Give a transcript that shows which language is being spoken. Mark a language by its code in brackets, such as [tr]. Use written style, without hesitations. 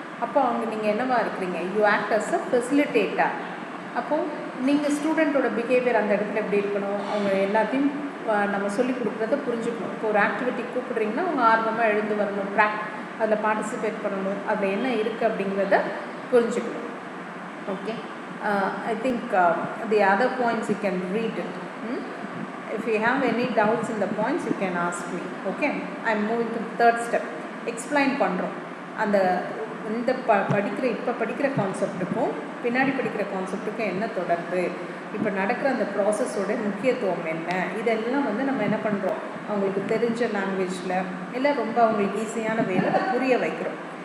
[ta] அப்போ நீங்கள் என்னவா இருக்கிறீங்க, you act as a facilitator. அப்போது நீங்கள் ஸ்டூடெண்ட்டோட பிஹேவியர் அந்த இடத்துல எப்படி இருக்கணும், அவங்க எல்லாத்தையும் நம்ம சொல்லிக் கொடுக்குறத புரிஞ்சுக்கணும். இப்போ ஒரு ஆக்டிவிட்டி கூப்பிடுறீங்கன்னா அவங்க ஆர்வமாக எழுந்து வரணும், அதில் பார்ட்டிசிபேட் பண்ணணும், அதில் என்ன இருக்குது அப்படிங்கிறத புரிஞ்சுக்கணும். [en] Okay, I think the other points you can read it. If you have any doubts in the points you can ask me. Okay, I am moving to the third step. [ta] Explain பண்ணுறோம். அந்த இந்த இப்போ படிக்கிற கான்செப்ட்டுக்கும் பின்னாடி படிக்கிற கான்செப்ட்டுக்கும் என்ன தொடர்பு, இப்போ நடக்கிற அந்த ப்ராசஸோட முக்கியத்துவம் என்ன, இதெல்லாம் நம்ம என்ன பண்ணுறோம், அவங்களுக்கு தெரிஞ்ச லாங்குவேஜில் இல்லை ரொம்ப அவங்களுக்கு ஈஸியான வேலை அதை புரிய வைக்கிறோம்.